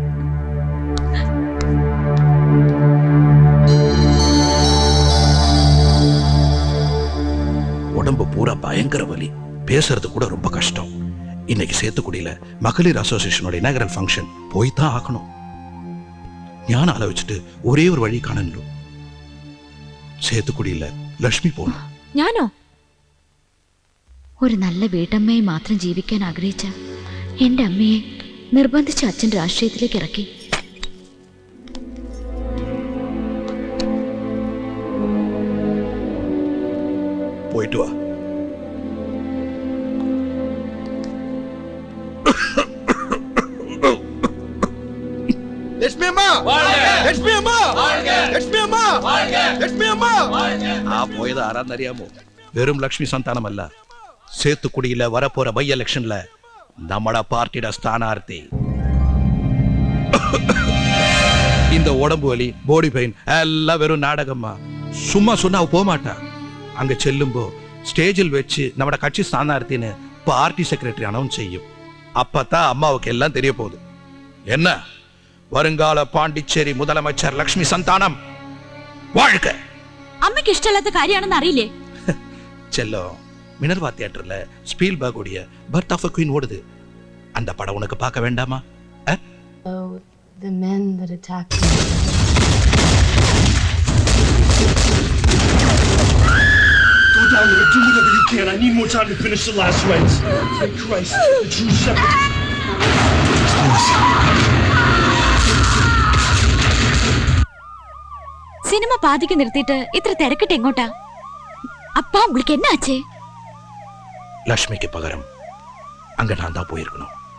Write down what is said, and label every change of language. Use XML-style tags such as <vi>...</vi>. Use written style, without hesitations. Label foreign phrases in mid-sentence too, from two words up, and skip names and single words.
<ta>உடம்பு பூரா பயங்கர வலி, பேசுறது கூட ரொம்ப கஷ்டம். இன்னைக்கு சேத்துக்குடியில மகளிர் அசோசியேஷனோட</ta> <en>inaugural function</en> <ta>போய் தான் ஆகணும். ஞான ஆலோசிச்சுட்டு ஒரே ஒரு வழி காணணும்.</ta> <ml>சேத்துக்குடியில ലക്ഷ്മി പോണം. ഞാനോ? ഒരു നല്ല വീട്ടമ്മയെ മാത്രം ജീവിക്കാൻ ആഗ്രഹിച്ച എന്റെ അമ്മയെ നിർബന്ധിച്ച് അച്ഛൻ രാഷ്ട്രീയത്തിലേക്ക് ഇറക്കി. പോയിട്ട് വാ. ആ പോയത് ആരാന്നറിയാമോ? വെറും ലക്ഷ്മി സന്താനമല്ല,</ml> <ta>சேத்துக்குடியில வரப்போற</ta> <en>by-election</en> <ta>நம்மட பார்ட்டியோட ஸ்தானார்த்தி. இந்த உடம்பு வலி,</ta> <en>body pain</en> <ta>எல்லாம் வெறும் நாடகமா. சும்மா சொன்னா போக மாட்டா. அங்க செல்லும்போ ஸ்டேஜில் வச்சு நம்மட கட்சி ஸ்தானார்த்தின்னு</ta> <en>party secretary announce</en> <ta>செய்யும். அப்பதான் அம்மாவுக்கு எல்லாம் தெரிய போகுது. என்ன, வருங்கால பாண்டிச்சேரி முதலமைச்சர் லக்ஷ்மி சந்தானம் வாழ்க.</ta> <ml>അമ്മയ്ക്ക് ഇഷ്ടമില്ലാത്ത കാര്യമാണെന്ന് അറിയില്ലേ?</ml> <ta>செல்லம், மினர்வா தியேட்டர்ல ஸ்பீல்பர்க் உடைய பர்த் ஆஃப் a குயின் ஓடுது. அந்த படம் உனக்கு பார்க்க வேண்டாமா?</ta> <en>The men that attacked me. Go down there, do whatever you can. I need more time to finish the last rites. Thank Christ, the true shepherd.</en> <ml>സിനിമ പാതിക്ക് നിർത്തിയിട്ട് ഇത്ര തിരക്കിട്ട് എങ്ങോട്ടാ?</ml> <ta>அப்பா உங்களுக்கு என்ன ஆச்சு? லட்சுமிக்கு பகரம் அங்க நான் தான் போயிருக்கணும்.</ta>